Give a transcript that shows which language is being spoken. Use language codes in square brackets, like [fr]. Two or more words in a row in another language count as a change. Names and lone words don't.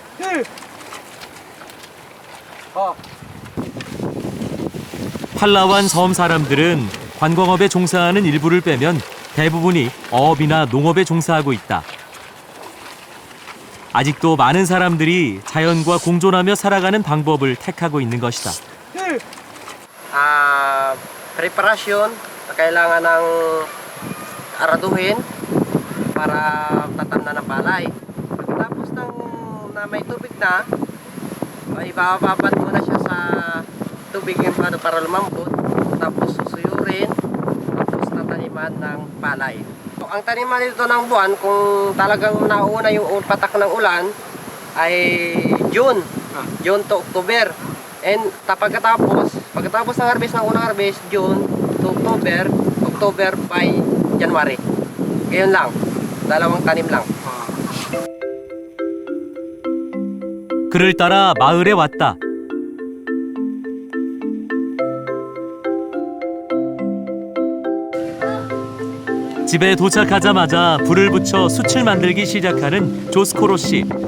[ko] 팔라완 섬 사람들은 관광업에 종사하는 일부를 빼면 대부분이 어업이나 농업에 종사하고 있다. 아직도 많은 사람들이 자연과 공존하며 살아가는 방법을 택하고 있는 것이다. [tl] Preparasyon na kailangan ng araduhin para tatamnan ng palay. Pagkatapos na may tubig na, ay bababad muna siya sa tubig yung para lumambot. Tapos susuyurin, tapos tataniman ng palay. Ang taniman dito ng buwan, kung talagang nauna yung patak ng ulan, ay [en] June to October. [tl] And pagkatapos ng harvest, ng unang harvest, [en] June to October by January. [tl] Ngayon lang, 2 tanim lang. [ko] 그를 따라 마을에 왔다. 집에 도착하자마자 불을 붙여 숯을 만들기 시작하는 조스코로 씨.